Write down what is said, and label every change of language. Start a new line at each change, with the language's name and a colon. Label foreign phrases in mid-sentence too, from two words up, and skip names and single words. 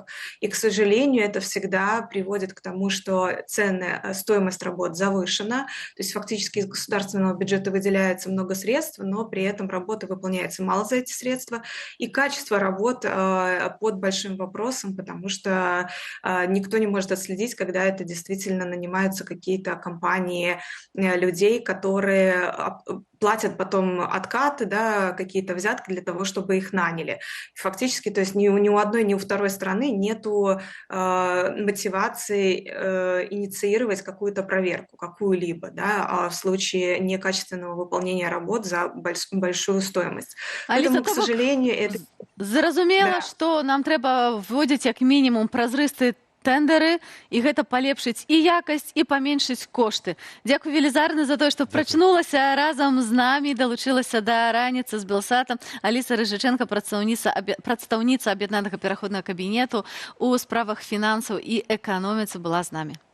Russian: И, к сожалению, это всегда приводит к тому, что стоимость работ завышена, то есть фактически из государственного бюджета выделяется много средств, но при этом работа выполняется мало за эти средства, и качество работ под большим вопросом, потому что никто не может отследить, когда это действительно нанимаются какие-то компании людей, которые платят потом откаты, да, какие-то взятки для того, чтобы их наняли. Фактически, то есть ни у одной, ни у второй стороны нету мотивации инициировать какую-то проверку, какую-либо, да, в случае некачественного выполнения работ за большую стоимость. Аліса, Поэтому, к сожалению, это...
Belarusian: Зразумела,
Russian: Да.
Belarusian: што нам трэба вводзіць як мінімум празрыстыя тэндеры, і гэта палепшыць і якасць, і паменшыць кошты. Дзякуй велізарна за тое, што прачнулася разам з намі, далучылася да раніцы з Белсатам. Аліса Рыжыченка, прадстаўніца аб'яднанага пераходнага кабінету ў справах фінансаў і эканоміцы, была з намі.